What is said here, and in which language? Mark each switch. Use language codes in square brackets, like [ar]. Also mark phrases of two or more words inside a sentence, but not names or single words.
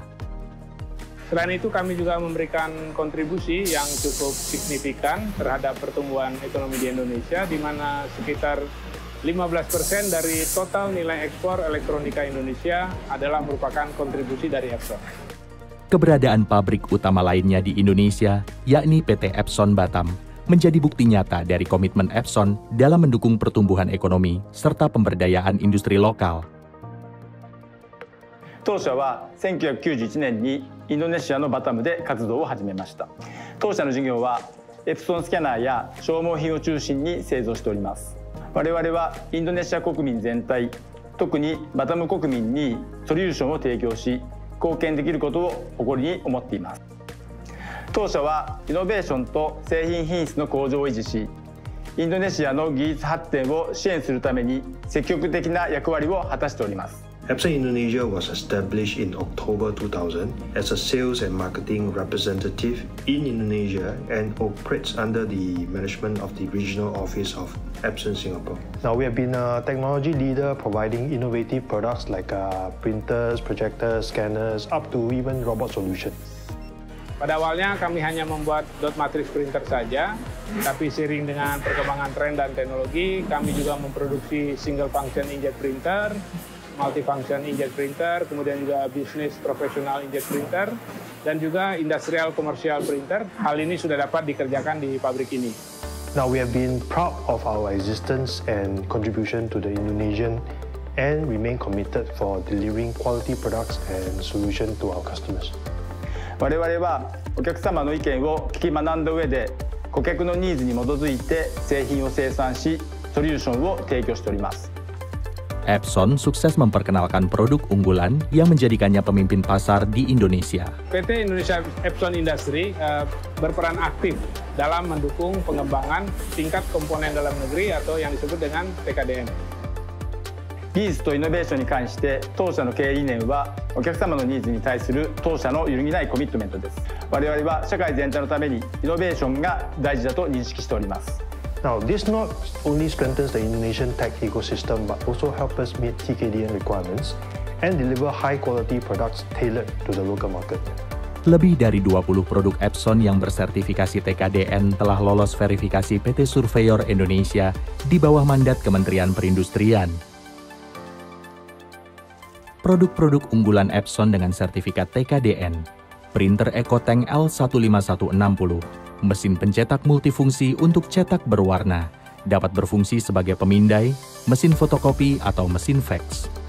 [id] Selain itu, kami juga memberikan kontribusi yang cukup signifikan terhadap pertumbuhan ekonomi di Indonesia, di mana sekitar 15% dari total nilai ekspor elektronika Indonesia adalah merupakan kontribusi dari Epson. Keberadaan pabrik utama lainnya di Indonesia, yakni PT Epson Batam, menjadi bukti nyata dari komitmen Epson dalam mendukung pertumbuhan ekonomi serta pemberdayaan industri lokal. [ja] 当社は1991年にインドネシアのバタムで活動を始めました。当社の事業はエプソンスキャナーや消耗品を中心に製造しております。我々はインドネシア国民全体、特にバタム国民にソリューションを提供し、貢献できることを誇りに思っています。当社はイノベーションと製品品質の向上を維持し、インドネシアの技術発展を支援するために積極的な役割を果たしております。 [en] Epson Indonesia was established in October 2000 as a sales and marketing representative in Indonesia and operates under the management of the regional office of Epson Singapore. Now we have been a technology leader providing innovative products like printers, projectors, scanners, up to even robot solutions. [id] Pada awalnya kami hanya membuat [en] dot matrix printer [id] saja, tapi seiring dengan perkembangan tren dan teknologi, kami juga memproduksi [en] single function inkjet printer, multifunction inkjet printer, [id] kemudian juga bisnis profesional [en] inkjet printer, [id] dan juga industrial komersial printer. Hal ini sudah dapat dikerjakan di pabrik ini. [en] Now we have been proud of our existence and contribution to the Indonesian and remain committed for delivering quality products and solutions to our customers. [ja] 我々はお客様の意見を聞き学んだ上で、顧客のニーズに基づいて製品を生産し、ソリューションを提供しております。 [id] Epson sukses memperkenalkan produk unggulan yang menjadikannya pemimpin pasar di Indonesia. PT Indonesia Epson Industry berperan aktif dalam mendukung pengembangan tingkat komponen dalam negeri atau yang disebut dengan TKDN. [ja] 技術とイノベーションに関して当社の経営理念はお客様のニーズに対する当社の揺るぎないコミットメントです。我々は社会全体のためにイノベーションが大事だと認識しております。 [en] Now, this not only strengthens the Indonesian tech ecosystem, but also helps us meet TKDN requirements and deliver high-quality products tailored to the local market. [id] Lebih dari 20 produk Epson yang bersertifikasi TKDN telah lolos verifikasi PT Surveyor Indonesia di bawah mandat Kementerian Perindustrian. Produk-produk unggulan Epson dengan sertifikat TKDN, printer EcoTank L15160, mesin pencetak multifungsi untuk cetak berwarna, dapat berfungsi sebagai pemindai, mesin fotokopi atau mesin fax.